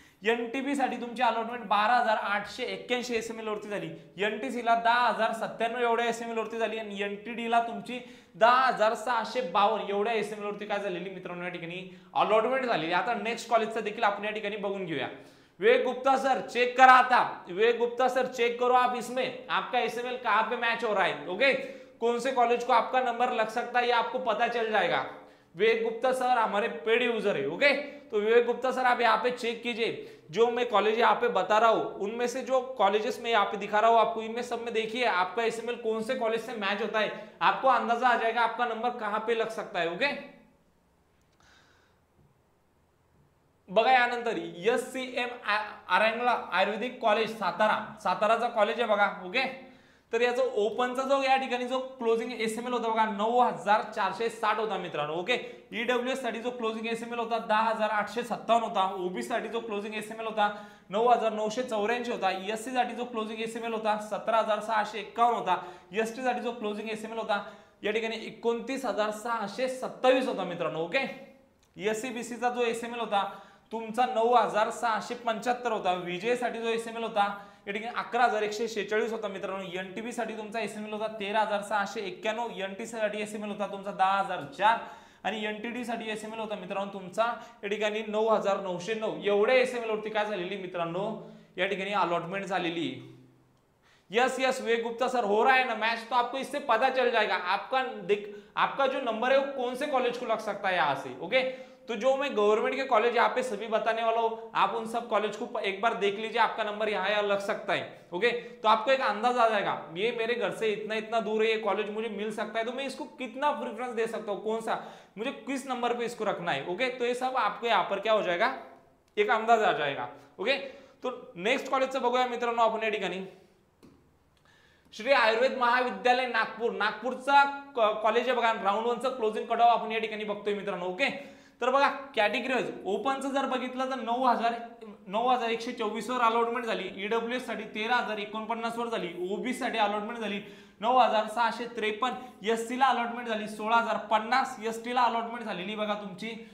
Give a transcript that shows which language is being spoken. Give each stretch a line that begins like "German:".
Marathi: NTB साठी तुमची allotment 12,881 SML वरती झाली. एनटीसी ला 10,097 एवढ्या एसएमएल वरती झाली आणि एनटीडी ला तुमची 10,652 एवढ्या एसएमएल वरती काय झालेली मित्रांनो या ठिकाणी अलॉटमेंट झालेली. आता नेक्स्ट कॉलेजचं देखील आपण या ठिकाणी बघून घेऊया. विवेक गुप्ता सर चेक करा.
Hindi: आता विवेक गुप्ता सर चेक करो आप, इसमें आपका एसएमएल कहां पे मैच हो रहा है. ओके, कौन से कॉलेज को आपका नंबर लग सकता है ये आपको पता चल जाएगा. विवेक गुप्ता सर हमारे पेड यूजर है. ओके, तो विवेक गुप्ता सर आप यहाँ पे चेक कीजिए. जो मैं कॉलेज यहाँ पे बता रहा हूँ उनमें से जो कॉलेजेस में यहाँ पे दिखा रहा हूँ आपको, इनमें सब में देखिए आपका एसएमएल कौन से कॉलेज से मैच होता है, आपको अंदाजा आ जाएगा आपका नंबर कहाँ पे लग सकता है. ओके,
Marathi: बघा यानंतर एससीएम आरंगला आयुर्वेदिक कॉलेज सातारा. साताराचा कॉलेज आहे बघा. ओके, तर याचा ओपनचा जो या ठिकाणी जो क्लोजिंग एसएमएल होता बघा 9,460 होता मित्रांनो. ओके, ईडब्ल्यूएस साठी जो क्लोजिंग एसएमएल होता 10,857 होता. ओबीसी साठी जो क्लोजिंग एसएमएल होता 9,984 होता. एससी साठी जो क्लोजिंग एसएमएल होता 17,651 होता. एसटी साठी जो क्लोजिंग एसएमएल होता या ठिकाणी 29,627 होता मित्रांनो. ओके, एससीबीसी चा जो एसएमएल होता तुमचा 9,675 होता. विजय साठी जो एसएमएल होता या ठिकाणी 11,146 होता मित्रांनो. एनटीबी साठी तुमचा एसएमएल होता 13,691. एनटीसी साठी एसएमएल होता तुमचा 10,004 आणि एनटीडी साठी एसएमएल होता मित्रांनो तुमचा या ठिकाणी 9,909 एवढ्या एसएमएल वरती काय झालेली मित्रांनो या ठिकाणी अलॉटमेंट झालेली।
Hindi: यस यस विवेक गुप्ता सर हो रहा है ना मैच, तो आपको इससे पता चल जाएगा आपका जो नंबर है वो कौन से कॉलेज को लग सकता है यहाँ से। ओके, तो जो मैं गवर्नमेंट के कॉलेज यहाँ पे सभी बताने वाला हूँ, आप उन सब कॉलेज को एक बार देख लीजिए, आपका नंबर यहाँ लग सकता है। ओके, तो आपको एक अंदाज आ जाएगा ये मेरे घर से इतना इतना दूर है, ये कॉलेज मुझे मिल सकता है, तो मैं इसको कितना प्रेफरेंस दे सकता हूँ, कौन सा मुझे किस नंबर पे इसको रखना है। ओके, तो ये सब आपको यहाँ पर क्या हो जाएगा, एक अंदाज आ जाएगा।
Marathi: ओके, तो नेक्स्ट कॉलेजचं बघूया मित्रांनो आपण या ठिकाणी श्री आयुर्वेद महाविद्यालय नागपूर, नागपूरचा कॉलेज आहे बघा, राऊंड 1 चं क्लोजिंग कट ऑफ आपण या ठिकाणी बघतोय मित्रांनो। ओके, तर बघा कॅटेगरी वाईज ओपनचं जर बघितलं तर 9,124 वर अलॉटमेंट झाली, ईडब्ल्यूएस साठी 13,049 वर झाली, ओबीसी साठी अलॉटमेंट झाली 9,653, एससी ला अलॉटमेंट झाली 16,050, एसटी ला अलॉटमेंट झालेली बघा तुमची